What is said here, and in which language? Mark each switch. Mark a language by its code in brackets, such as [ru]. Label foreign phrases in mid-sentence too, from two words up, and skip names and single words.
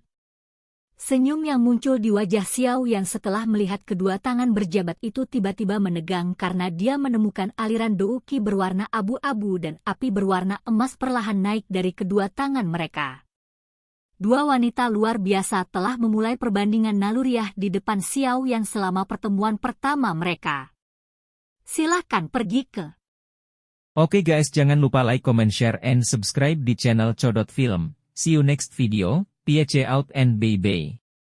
[id] Senyum yang muncul di wajah Xiao Yan setelah melihat kedua tangan berjabat itu tiba-tiba menegang karena dia menemukan aliran douki berwarna abu-abu dan api berwarna emas perlahan naik dari kedua tangan mereka. Dua wanita luar biasa telah memulai perbandingan naluriah di depan Xiao Yan selama pertemuan pertama mereka. Silahkan pergi ke. Oke guys, jangan lupa [en] like, comment, share, and subscribe [id] di channel Codot Film. [en] See you next video. Peace out and bye-bye.